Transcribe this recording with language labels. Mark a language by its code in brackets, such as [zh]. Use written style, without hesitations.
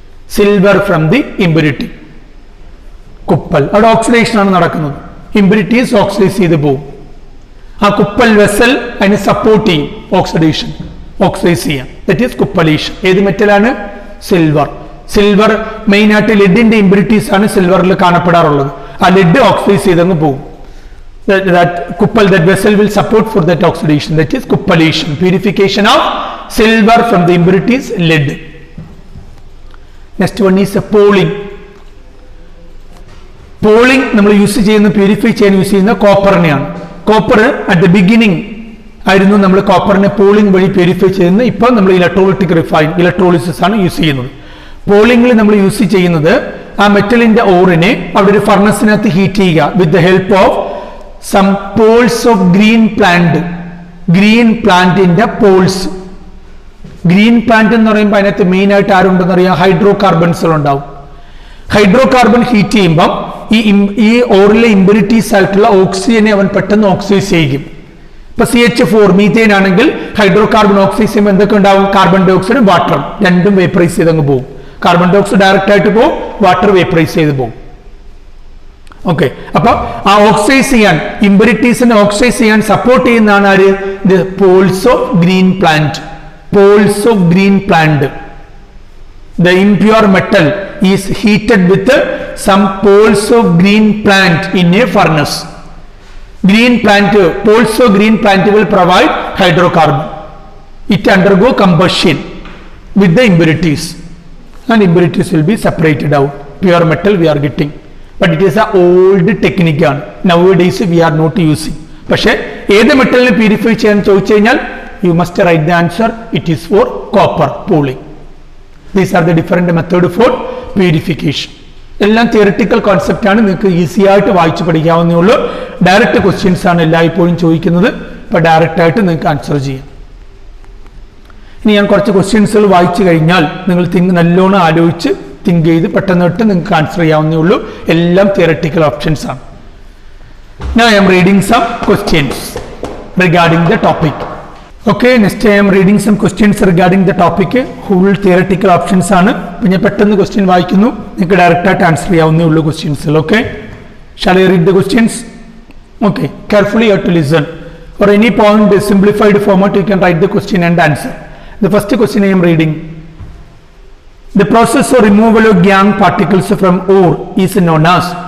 [en] Silver from the impurity. [ml] കുപ്പൽ അവിടെ oxidation ആണ് നടക്കുന്നത്. ഇമ്പ്യൂരിറ്റീസ് ഓക്സിഡൈസ് ചെയ്ത് പോകും. ആ കുപ്പൽ വെസൽ അതിനെ സപ്പോർട്ട് ചെയ്യും ഓക്സിഡേഷൻ, ഓക്സിഡൈസ് ചെയ്യാം. [en] That is cupellation. [ml] ഏത് മെറ്റലാണ്? സിൽവർ. സിൽവർ മെയിൻ ആയിട്ട് ലെഡിന്റെ ഇമ്പ്യൂരിറ്റീസ് ആണ് സിൽവറിൽ കാണപ്പെടാറുള്ളത്. ആ ലെഡ് ഓക്സിഡൈസ് ചെയ്തങ്ങ് പോകും. [en] That couple, that vessel will support for that oxidation. That is cupellation, purification of silver from the impurities, lead. Next one is polling. [ml] Polling നമ്മൾ use ചെയ്യുന്ന purify ചെയ്യാൻ use ചെയ്യുന്ന കോപ്പറിനെയാണ്. [en] copper at the beginning [ml] ആയിരുന്നു നമ്മൾ കോപ്പറിനെ polling വഴി purify ചെയ്യുന്നത്. ഇപ്പം നമ്മൾ ഇലക്ട്രോളിസിസ് ആണ് യൂസ് ചെയ്യുന്നത്. പോളിംഗിൽ നമ്മൾ യൂസ് ചെയ്യുന്നത് ആ മെറ്റലിന്റെ ഓറിനെ അവിടെ ഒരു ഫർണസിനകത്ത് ഹീറ്റ് ചെയ്യുക [en] With the help of some poles of green plant. [ml] Green പ്ലാന്റിന്റെ പോൾസ്. ഗ്രീൻ പ്ലാന്റ് എന്ന് പറയുമ്പോൾ അതിനകത്ത് മെയിൻ ആയിട്ട് ആരുണ്ടെന്ന് അറിയാം? ഹൈഡ്രോ കാർബൺസുകൾ ഉണ്ടാവും. ഹൈഡ്രോ കാർബൺ ഹീറ്റ് ചെയ്യുമ്പോൾ ഈ ഓറിലെ ഇമ്പ്യൂരിറ്റീസ് ആയിട്ടുള്ള ഓക്സിജനെ അവൻ പെട്ടെന്ന് ഓക്സിഡൈസ് ചെയ്യും. ഇപ്പൊ CH4 മീഥേൻ ആണെങ്കിൽ ഹൈഡ്രോ കാർബൺ ഓക്സിഡൈസ് ചെയ്യുമ്പോൾ എന്തൊക്കെ ഉണ്ടാവും? കാർബൺ ഡൈ ഓക്സൈഡും വാട്ടറും രണ്ടും വേപ്പറൈസ് ചെയ്തങ്ങ് പോകും. കാർബൺ ഡൈ ഓക്സൈഡ് ഡയറക്റ്റ് ആയിട്ട് പോകും, വാട്ടർ വേപ്പറൈസ് ചെയ്ത് പോകും. ഓക്കെ, അപ്പൊ ആ ഓക്സിഡൈസ് ചെയ്യാൻ, ഇമ്പ്യൂരിറ്റീസിനെ ഓക്സിഡൈസ് ചെയ്യാൻ സപ്പോർട്ട് ചെയ്യുന്നതാണ് ആര്? [en] The poles of green plant. [ml] Poles of green plant. [en] The impure metal is heated with some poles of green plant in a furnace. Green plant, poles of green plant will provide hydrocarbon. It undergo combustion with the impurities, and impurities will be separated out. Pure metal we are getting, but it is an old technique. Nowadays we are not using. [ml] പക്ഷേ ഏത് മെറ്റലിനെ purify ചെയ്യാൻ ചോദിച്ചു കഴിഞ്ഞാൽ [en] you must write the answer. It is for copper pooling. These are the different method for purification. [ml] എല്ലാം theoretical concept ആണ്, നിങ്ങൾക്ക് easy ആയിട്ട് വായിച്ച് പഠിക്കാവുന്നേ ഉള്ളൂ. ഡയറക്റ്റ് ക്വസ്റ്റ്യൻസ് ആണ് എല്ലായ്പ്പോഴും ചോദിക്കുന്നത്, അപ്പോൾ ഡയറക്റ്റ് ആയിട്ട് നിങ്ങൾക്ക് ആൻസർ ചെയ്യാം. ഇനി ഞാൻ കുറച്ച് ക്വസ്റ്റ്യൻസുകൾ വായിച്ചു കഴിഞ്ഞാൽ നിങ്ങൾ നല്ലോണം ആലോചിച്ച് തിങ്ക് ചെയ്ത് പെട്ടെന്ന് തൊട്ട് നിങ്ങൾക്ക് ആൻസർ ചെയ്യാവുന്നേ ഉള്ളൂ. എല്ലാം തിയറിറ്റിക്കൽ ഓപ്ഷൻസ് ആണ്. [en] Now I am reading some questions regarding the topic. Okay, next I am reading some questions regarding the topic. Full theoretical options [ml] ആണ്. അപ്പോൾ ഞാൻ പെട്ടെന്ന് ക്വസ്റ്റ്യൻ വായിക്കുന്നു, നിങ്ങൾക്ക് ഡയറക്റ്റ് ആയിട്ട് ആൻസർ ചെയ്യാവുന്നേ ഉള്ളൂ ക്വസ്റ്റ്യൻസിൽ. [en] Okay, shall I read the questions? Okay, carefully you have to listen. For any point simplified format you can write the question and answer. The first question I am reading. The process of removal of gangue particles from ore is known as.